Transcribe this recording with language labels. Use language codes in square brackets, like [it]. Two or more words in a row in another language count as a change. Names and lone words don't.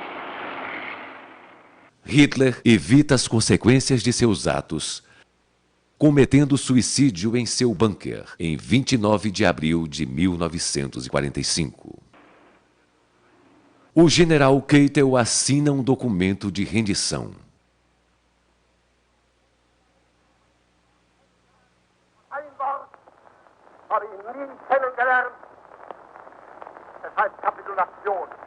[pt] Hitler evita as consequências de seus atos cometendo suicídio em seu bunker em 29 de abril de 1945. O general Keitel assina um documento de rendição. [de] Ein Wort habe ich nie kennengelernt. Es heißt Kapitulation.